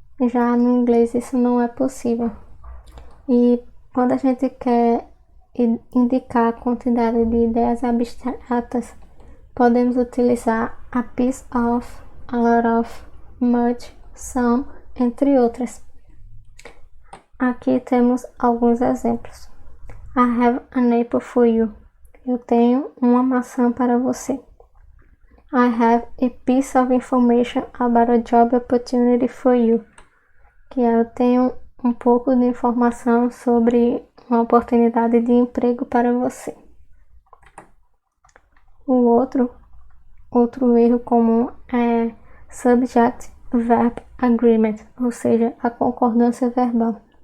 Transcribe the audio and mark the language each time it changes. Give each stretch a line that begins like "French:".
Portuguese: Já no inglês isso não é possível. E quando a gente quer indicar a quantidade de ideias abstratas, podemos utilizar
English: a piece of, a lot of, much, some,
Portuguese: entre outras. Aqui temos alguns exemplos.
English: I have an apple for you.
Portuguese: Eu tenho uma maçã para você.
English: I have a piece of information about a job opportunity for you.
Portuguese: Que eu tenho um pouco de informação sobre uma oportunidade de emprego para você. O outro erro comum é
English: subject verb agreement,
Portuguese: ou seja, a concordância verbal.